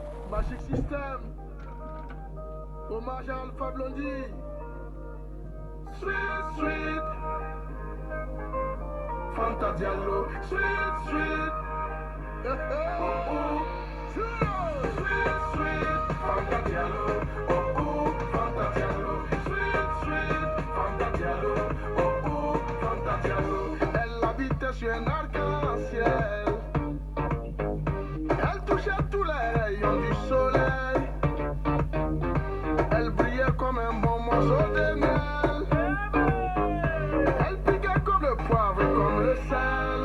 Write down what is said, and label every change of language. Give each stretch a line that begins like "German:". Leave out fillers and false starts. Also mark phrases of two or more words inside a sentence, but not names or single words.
French: Magic System. Hommage à Alpha Blondie.
English: Sweet, sweet. Fanta Diallo. Sweet, sweet. Oh, oh. Sweet, sweet. Fanta Diallo. Oh, oh. Fanta Diallo. Sweet, sweet. Fanta Diallo. Oh, oh. Fanta Diallo.
French: Elle habitait sur un arc-en-ciel. Elle touchait tous les rayons du soleil. Elle brillait comme un bon morceau de miel. Elle piquait comme le poivre et comme le sel.